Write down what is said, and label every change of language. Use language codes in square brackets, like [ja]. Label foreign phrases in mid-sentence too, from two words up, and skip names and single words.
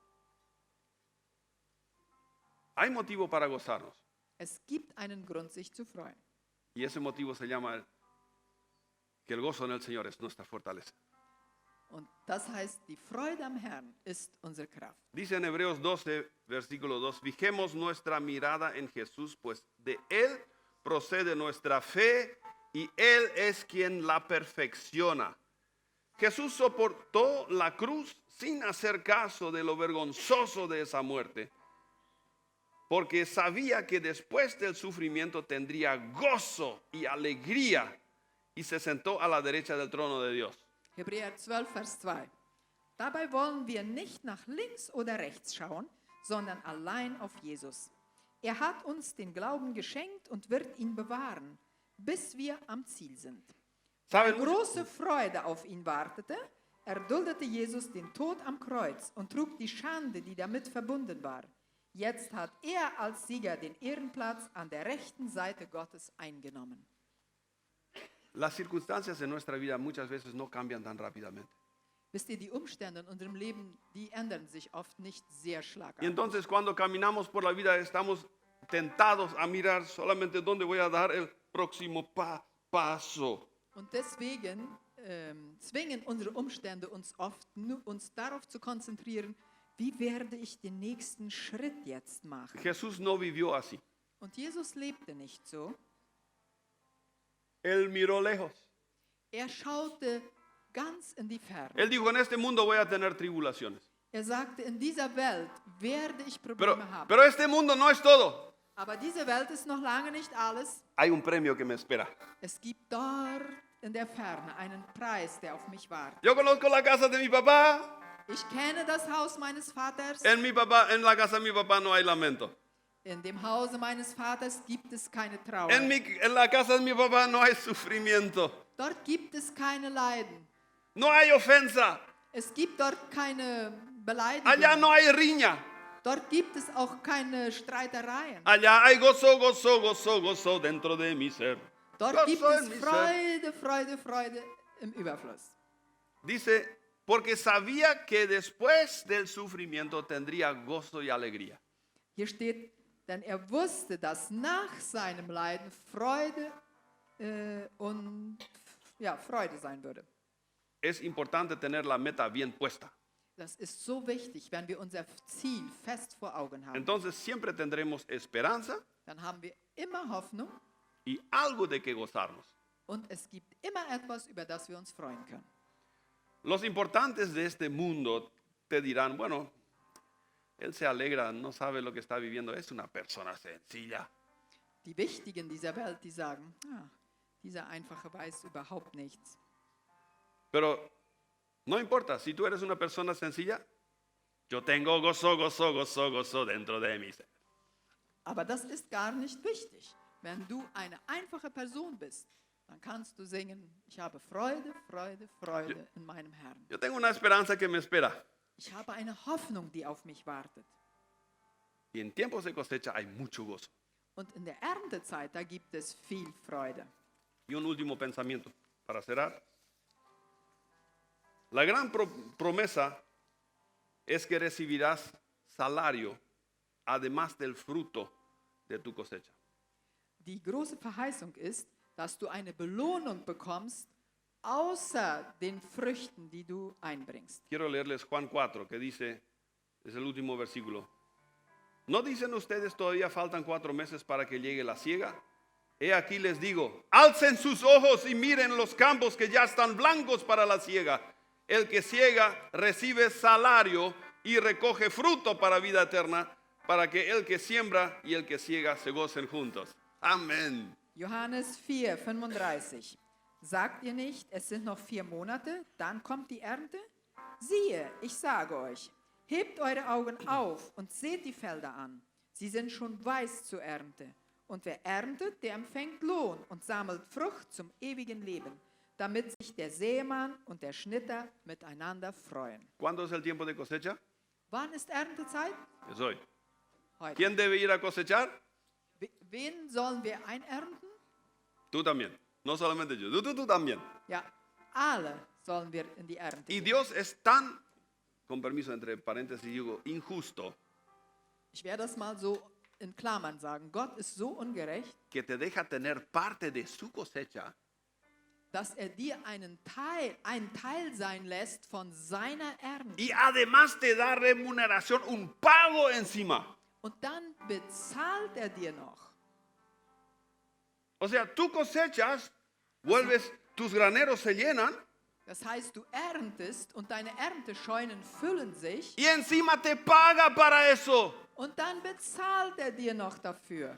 [es] Hay motivo para gozarnos. [de] Es gibt einen Grund, sich zu freuen. [es] Y ese motivo se llama que el gozo en el Señor es nuestra fortaleza. [de] Und das heißt, die Freude am Herrn ist unsere Kraft. [es] Dice en Hebreos 12, versículo 2, fijemos nuestra mirada en Jesús, pues de Él procede nuestra fe y Él es quien la perfecciona. Jesús soportó la cruz sin hacer caso de lo vergonzoso de esa muerte, porque sabía que después del sufrimiento tendría gozo y alegría, y se sentó a la derecha del trono de Dios. [de] Hebräer 12, Vers 2. Dabei wollen wir nicht nach links oder rechts schauen, sondern allein auf Jesus. Er hat uns den Glauben geschenkt und wird ihn bewahren, bis wir am Ziel sind. Weil [es] ¿Saben? [de] große Freude auf ihn wartete, erduldete Jesus den Tod am Kreuz und trug die Schande, die damit verbunden war. Jetzt hat er als Sieger den Ehrenplatz an der rechten Seite Gottes eingenommen. [es] Las circunstancias en nuestra vida muchas veces no cambian tan rápidamente. [de] Wisst ihr, die Umstände in unserem Leben, die ändern sich oft nicht sehr [es] Y [de] schlagartig. [es] entonces cuando caminamos por la vida estamos tentados a mirar solamente dónde voy a dar el próximo paso. [de] Und deswegen zwingen unsere Umstände uns oft, uns darauf zu konzentrieren, wie werde ich den nächsten Schritt jetzt machen. [es] Jesús no vivió así. [de] Und Jesus lebte nicht so. [es] Él miró lejos. [de] Er schaute ganz in die Ferne. [es] Él dijo, en este mundo voy a tener tribulaciones. [de] Er sagte, in dieser Welt werde ich Probleme haben. [es] Pero este mundo no es todo. [de] Aber diese Welt ist noch lange nicht alles. [es] Hay un premio que me espera. [de] Es gibt dort in der Ferne einen Preis, der auf mich wartet. [es] Yo conozco la casa de mi papá. [de] Ich kenne das Haus meines Vaters. [es] En la casa de mi papá no hay lamento. [de] In dem Hause meines Vaters gibt es keine Trauer. [es] En la casa de mi papá no hay sufrimiento. [de] Dort gibt es keine Leiden. [es] No hay ofensa. [de] Es gibt dort keine Beleidigung. [es] Allá no hay riña. [de] Dort gibt es auch keine Streitereien. [es] Allá hay gozo, gozo, gozo, gozo dentro de mi ser. [de] Dort [es] Gozo [de] gibt [es] en [de] es [es] mi ser. [de] Freude, Freude, Freude im Überfluss. [es] Dice, porque sabía que después del sufrimiento tendría gozo y alegría. [de] Hier steht, denn er wusste, dass nach seinem Leiden Freude Freude sein würde. [es] Es importante tener la meta bien puesta. [de] Das ist so wichtig, wenn wir unser Ziel fest vor Augen haben. [es] Entonces siempre tendremos esperanza [de] Dann haben wir immer Hoffnung [es] y algo de que gozarnos. [de] und es gibt immer etwas, über das wir uns freuen können. [es] Los importantes de este mundo te dirán, bueno, él se alegra, no sabe lo que está viviendo, es una persona sencilla. [de] Die Wichtigen dieser Welt, die sagen, dieser Einfache weiß überhaupt nichts. [es] Pero no importa, si tú eres una persona sencilla, yo tengo gozo, gozo, gozo, gozo dentro de mi ser. [de] Aber das ist gar nicht wichtig. Wenn du eine einfache Person bist, dann kannst du singen, ich habe Freude, Freude, Freude in meinem Herrn. [es] Yo tengo una esperanza que me espera. [de] Ich habe eine Hoffnung, die auf mich wartet. [es] Y en tiempos de cosecha hay mucho gozo. [de] Und in der Erntezeit, da gibt es viel Freude. [es] Y un último pensamiento para cerrar. La gran promesa es que recibirás salario además del fruto de tu cosecha. [de] Die große Verheißung ist, dass du eine Belohnung bekommst, außer den Früchten, die du einbringst. [es] Quiero leerles Juan 4, que dice, es el último versículo. ¿No dicen ustedes todavía faltan 4 meses para que llegue la siega? He aquí les digo, alcen sus ojos y miren los campos que ya están blancos para la siega. El que ciega recibe salario y recoge fruto para vida eterna, para que el que siembra y el que ciega se gocen juntos. Amén. [de] Johannes 4, 35. Sagt ihr nicht, es sind noch 4 Monate, dann kommt die Ernte? Siehe, ich sage euch, hebt eure Augen auf und seht die Felder an. Sie sind schon weiß zur Ernte. Und wer erntet, der empfängt Lohn und sammelt Frucht zum ewigen Leben, damit sich der Sämann und der Schnitter miteinander freuen. [es] ¿Cuándo es el tiempo de cosecha? [de] Wann ist Erntezeit? [es] Es hoy. [de] Heute. [es] ¿Quién debe ir a cosechar? [de] Wen sollen wir einernten? [es] Tú también. No solamente yo, tú también. [de] Ja, alle sollen wir in die Ernte [es] Y [de] gehen. [es] Dios es tan, con permiso entre paréntesis digo, injusto, [de] Ich werde das mal so in Klammern sagen. Gott ist so ungerecht, [es] que te deja tener parte de su cosecha [de] dass er dir einen Teil sein lässt von seiner Ernte. [es] y además te da remuneración, un pago encima. [de] Und dann bezahlt er dir noch. [es] O sea, tú cosechas, vuelves, tus graneros se llenan [de] Das heißt, du erntest und deine Erntescheunen füllen sich [es] y encima te paga para eso. [de] und dann bezahlt er dir noch dafür.